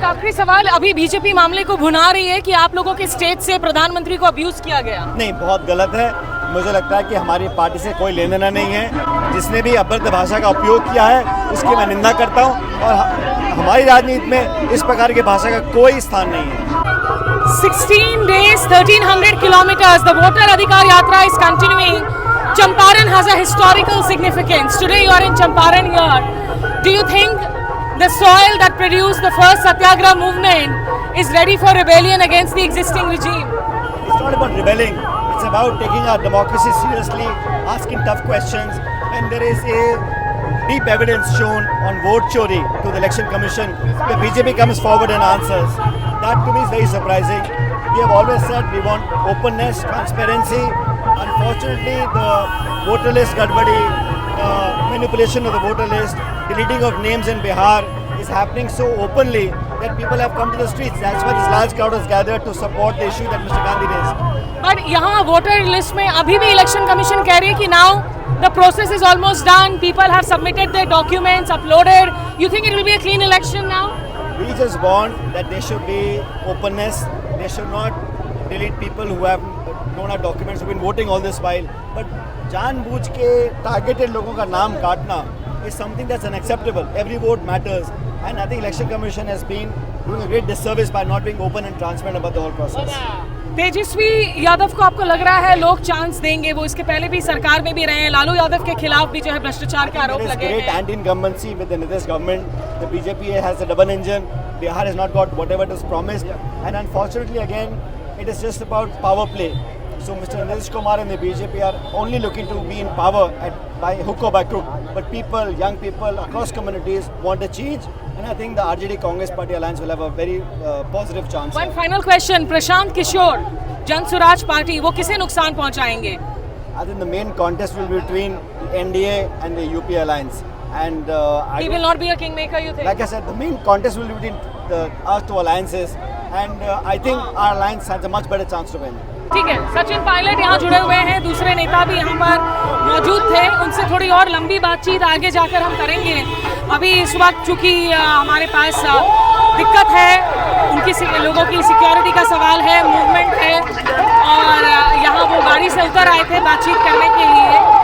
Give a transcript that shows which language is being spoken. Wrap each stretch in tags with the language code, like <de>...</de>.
<hi>एक आखिरी सवाल, अभी बीजेपी मामले को भुना रही है कि आप लोगों के स्टेज से प्रधानमंत्री को अब्यूज किया गया। नहीं, बहुत गलत है। मुझे लगता है कि हमारी पार्टी से कोई लेना देना नहीं है। जिसने भी अभद्र भाषा का उपयोग किया है उसकी मैं निंदा करता हूँ, और हमारी राजनीति में इस प्रकार की भाषा का कोई स्थान नहीं है।</hi> <en>16 days, 1300 kilometers, the voter adhikar yatra is continuing. Champaran has a historical significance. Today you are in Champaran here. Do you think the soil that produced the first Satyagraha movement is ready for rebellion against the existing regime? It's not about rebelling. It's about taking our democracy seriously, asking tough questions. And there is a deep evidence shown on vote chori to the election commission. The BJP comes forward and answers. That to me is very surprising. We have always said we want openness, transparency. Unfortunately, the voter list gadbadi, manipulation of the voter list, deleting of names in Bihar is happening so openly that people have come to the streets. That's why this large crowd has gathered to support the issue that Mr. Gandhi raised.</en> <hi>But यहाँ voter list में अभी भी election commission कह रही है कि</hi> <en>now the process is almost done. People have submitted their documents, uploaded. You think it will be a clean election now? We just want that there should be openness. They should not delete people who have known our documents, who have been voting all this while. But</en> <hi>जानबूझ के</hi> <en>targeted</en> <hi>लोगों का नाम काटना</hi> <en>is something that's unacceptable. Every vote matters, and I think Election Commission has been doing a great disservice by not being open and transparent about the whole process.</en> <hi>Tejashwi Yadav को आपको लग रहा है लोग चांस देंगे? वो इसके पहले भी सरकार में भी रहे हैं, लालू यादव के खिलाफ भी जो है भ्रष्टाचार के आरोप</hi> <en>There is</en> <hi>लगे</hi> <en>great</en> <hi>हैं।</hi> <en>anti-incumbency with the Nitish government. The BJP has a double engine. Bihar has not got whatever it was promised, and unfortunately again it is just about power play. So Mr. Nitish Kumar and the BJP are only looking to be in power by hook or by crook. But people, young people across communities want a change, and I think the RJD Congress Party alliance will have a very positive chance. One final question,</en> <hi>Prashant Kishor जन Swaraj party वो किसे नुकसान पहुंचाएंगे?</hi> <en>I think the main contest will be between NDA and the UP alliance, and He will not be a kingmaker, you think? like I said, the main contest will be between our two alliances, and I think our alliance has a much better chance to win.</en> <hi>ठीक है, सचिन पायलट यहाँ जुड़े हुए हैं, दूसरे नेता भी यहाँ पर मौजूद थे, उनसे थोड़ी और लंबी बातचीत आगे जाकर हम करेंगे। अभी इस वक्त चूँकि हमारे पास दिक्कत है, उनकी लोगों की सिक्योरिटी का सवाल है, मूवमेंट है, और यहाँ वो गाड़ी से उतर आए थे बातचीत करने के लिए।</hi>